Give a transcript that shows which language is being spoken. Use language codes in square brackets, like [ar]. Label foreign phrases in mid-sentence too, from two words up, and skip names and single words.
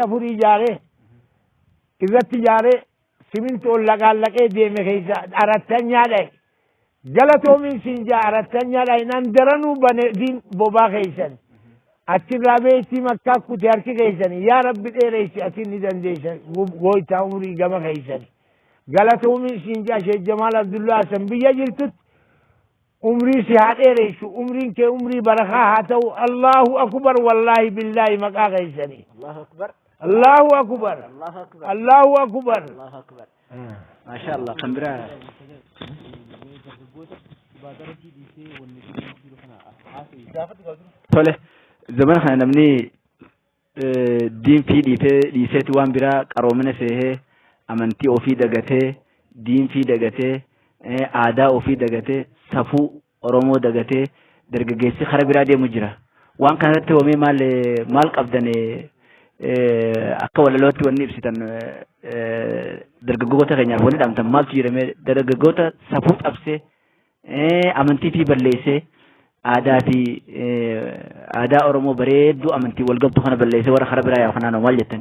[om] afurii ijaaree irratti ijaaree simintoon laqaallaqee deeme keessa arattanyaa dha'e galatoomiin siinjaa arattanyaa dha'e nan daranuu bane diin bobaa keessan achirraa beektii makkaa kute harki keessan [ar] يا رب [om] dheereessi asin ni dandeessan gooytaa umrii gama keessan galatoomiin siinjaa Sheekh Jamaal Abdullaa Hasan biyya jirtutti umrii si haa dheereessu umriin kee umrii barakaa haa ta'u [ar] الله أكبر والله بالله [om] maqaa keessanii [ar] الله أكبر الله أكبر الله أكبر الله أكبر الله أكبر ما شاء الله [om] kan biraa tole zaman kana namni diin fi dhiiseeti waan biraa qaroomina seehee amantii ofii dagatee diin fi dagatee aadaa ofii dagatee safuu Oromoo dagatee dargaggeessi kara biraa deemu jira waan kanatti hoomee maal qabdan akka walalootti wanni ibsitan dargaggoota keenyaaf wanni dhaamtan maaltu jedhamee dargaggoota safuu cabsee amantii fi balleessee aadaa Oromoo bareedduu amantii walgabtu kana balleessee warra kara biraa yaa kanaan maal jettani?